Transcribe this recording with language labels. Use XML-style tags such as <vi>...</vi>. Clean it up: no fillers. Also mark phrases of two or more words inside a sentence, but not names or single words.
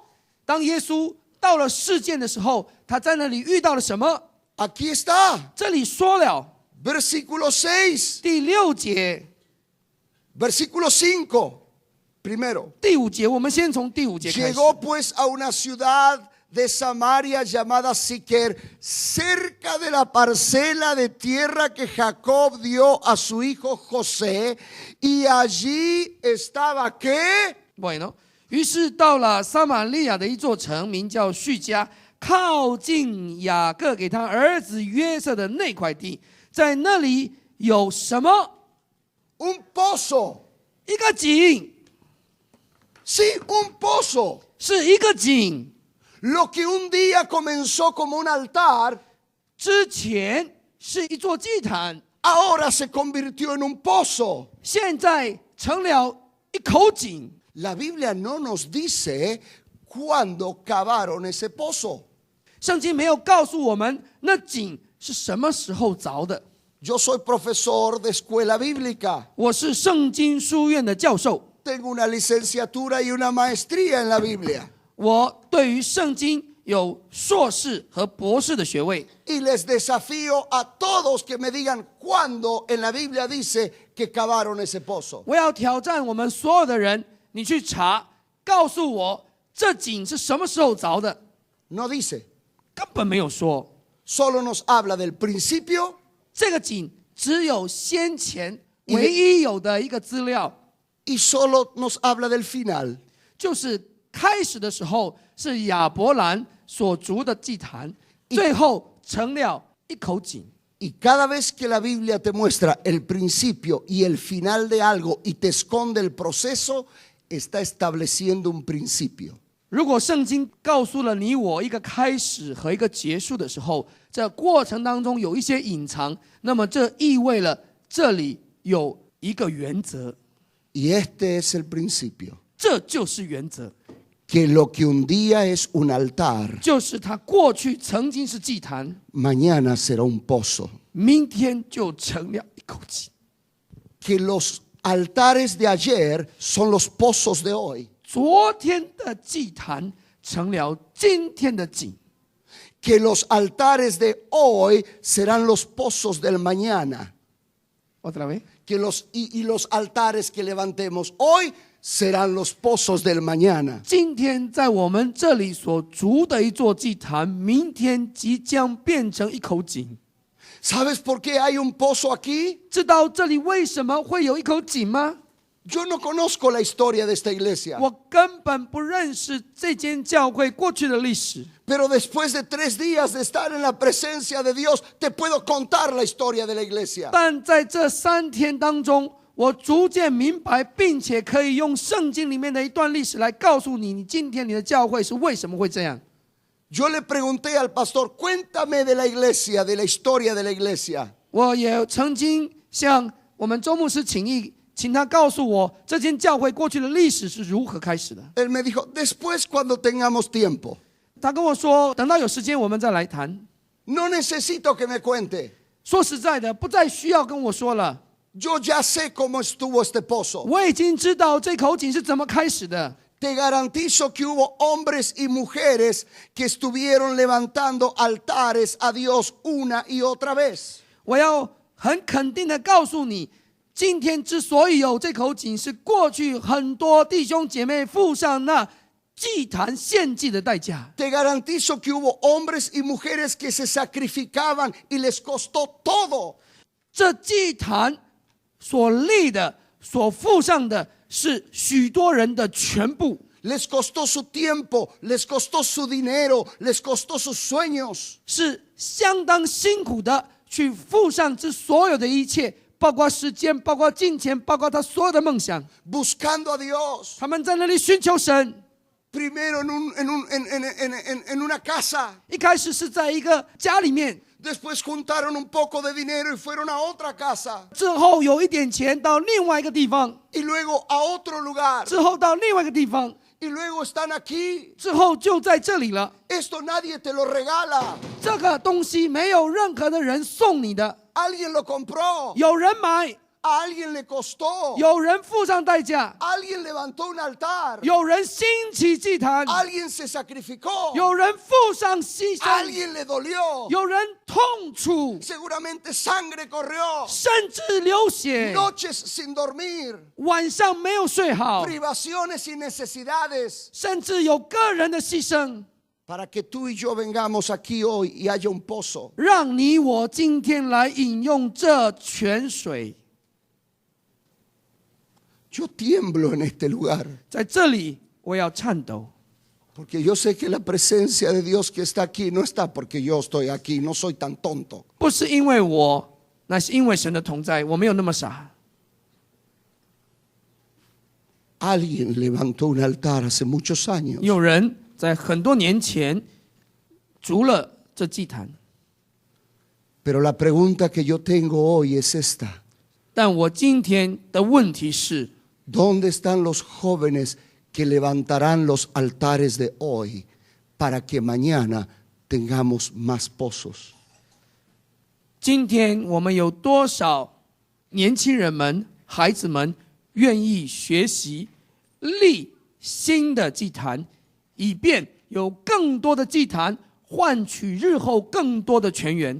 <zh>当耶稣到了事件的时候，他在那里遇到了什么？</zh> <es>Aquí está,</es> <zh>这里说了</zh> <es>versículo 6,</es> <zh>第6节、</zh> <es>versículo 5. Primero,</es> <zh>第5节，我们先从第5节开始。</zh> <es>llegó pues a una ciudad de Samaria llamada Siquer, cerca de la parcela de tierra que Jacob dio a su hijo José, y allí estaba ¿qué? Bueno，</es> <zh>于是到了撒玛利亚的一座城，名叫叙加，靠近雅各给他儿子约瑟的那块地，在那里有什么？</zh> <es>Un pozo.</es> <zh>一个井，</zh> <es>Sí, un pozo.</es> <zh>是一个井。</zh> <es>Lo que un día comenzó como un altar,</es> <zh>之前是一座祭坛，</zh> <es>ahora se convirtió en un pozo.</es> <zh>现在成了一口井。</zh> <es>La Biblia no nos dice cuándo cavaron ese pozo.</es> <zh>圣经没有告诉我们那井是什么时候凿的。</zh> <es>Yo soy profesor de escuela bíblica.</es> <zh>我是圣经书院的教授，</zh> <es>Tengo una licenciatura y una maestría en la Biblia.</es> <zh>我对于圣经有硕士和博士的学位。</zh> <es>Y les desafío a todos que me digan cuándo en la Biblia dice que cavaron ese pozo.</es> <zh>我要挑战我们所有的人，你去查，告诉我这井是什么时候凿的，</zh> <es>No dice.</es> <zh>根本没有说。</zh> <es>Solo nos habla del principio</es> <zh>这个井只有先前唯一有的一个资料，</zh> <es>y solo nos habla del final.</es> <zh>就是开始的时候是亚伯兰所筑的祭坛，最后成了一口井。</zh> <es>Y cada vez que la Biblia te muestra el principio y el final de algo y te esconde el proceso, está estableciendo un principio.</es> <zh>如果圣经告诉了你我一个开始和一个结束的时候，这过程当中有一些隐藏，那么这意味了这里有一个原则，</zh> <es>Y este es el principio.</es> <zh>这就是原则，</zh> <es>Que lo que un día es un altar,</es> <zh>就是它过去曾经是祭坛，</zh> <es>mañana será un pozo.</es> <zh>明天就成了一口井。</zh> <es>Que los altares de ayer son los pozos de hoy.</es> <zh>昨天的祭坛成了今天的井，</zh> <es>Que los altares de hoy serán los pozos del mañana. otra vez， Que y los altares que levantemos hoy serán los pozos del mañana.</es> <zh>今天在我们这里所筑的一座祭坛，明天即将变成一口井。</zh> <es>¿Sabes por qué hay un pozo aquí?</es> <zh>知道这里为什么会有一口井吗？</zh> <es>Yo no conozco la historia de esta iglesia.</es> <zh>我根本不认识这间教会过去的历史，</zh> <es>Pero después de 3 días de estar en la presencia de Dios, te puedo contar la historia de la iglesia.</es> <zh>但在这3天当中，我逐渐明白，并且可以用圣经里面的一段历史来告诉你，你今天你的教会是为什么会这样。</zh> <es>Yo le pregunté al pastor, cuéntame de la iglesia, de la historia de la iglesia.</es> <zh>我也曾经向我们周牧师请意，请他告诉我这间教会过去的历史是如何开始的。</zh> <es>Él me dijo, después cuando tengamos tiempo.</es> <zh>他跟我说，等到有时间我们再来谈。</zh> <es>No necesito que me cuente.</es> <zh>说实在的，不再需要跟我说了，</zh> <es>Yo ya sé cómo estuvo este pozo.</es> <zh>我已经知道这口井是怎么开始的。</zh> <es>Te garantizo que hubo hombres y mujeres que estuvieron levantando altares a Dios una y otra vez.</es> <zh>我要很肯定的告诉你，今天之所以有这口井，是过去很多弟兄姐妹付上那祭坛献祭的代价。</zh> <es>Te garantizo que hubo hombres y mujeres que se sacrificaban y les costó todo.</es> <zh>这祭坛所立的、所付上的是许多人的全部，</zh> <es>Les costó su tiempo, les costó su dinero, les costó sus sueños.</es> <zh>是相当辛苦的去付上这所有的一切，包括时间，包括金钱，包括他所有的梦想。</zh> <es>Buscando a Dios.</es> <zh>他们在那里寻求神，</zh> <es>Primero en una casa.</es> <zh>一开始是在一个家里面，</zh> <es>Después juntaron un poco de dinero y fueron a otra casa.</es> <zh>之后有一点钱到另外一个地方，</zh> <es>Y luego a otro lugar.</es> <zh>之后到另外一个地方，</zh> <es>Y luego están aquí.</es> <zh>之后就在这里了。</zh> <es>Esto nadie te lo regala.</es> <zh>这个东西没有任何的人送你的，</zh> <es>Alguien lo compró.</es> <zh>有人买，</zh> <es>A alguien le costó.</es> <zh>有人付上代价，</zh> <es>Alguien levantó un altar.</es> <zh>有人兴起祭坛，</zh> <es>Alguien se sacrificó.</es> <zh>有人付上牺牲，</zh> <es>Alguien le dolió.</es> <zh>有人痛楚，</zh> <es>Seguramente sangre corrió.</es> <zh>甚至流血，</zh> <es>Noches sin dormir.</es> <zh>晚上没有睡好，</zh> <es>Privaciones y necesidades.</es> <zh>甚至有个人的牺牲，</zh> <es>Para que tú y yo vengamos aquí hoy y haya un pozo.</es> <zh>让你我今天来饮用这泉水。</zh> <es>Yo tiemblo en este lugar.</es> <zh>在这里，我要颤抖，</zh> <es>Porque yo sé que la presencia de Dios que está aquí no está porque yo estoy aquí. No soy tan tonto.</es> <zh>不是因为我，那是因为神的同在，我没有那么傻。</zh> <es>Alguien levantó un altar hace muchos años.</es> <zh>有人在很多年前筑了这祭坛，</zh> <es>Pero la pregunta que yo tengo hoy es esta.</es> <zh>但我今天的问题是，</zh> <es>¿Dónde están los jóvenes que levantarán los altares de hoy para que mañana tengamos más pozos?</es> <zh>今天我们有多少年轻人们、孩子们愿意学习立新的祭坛，以便有更多的祭坛换取日后更多的泉源？</zh>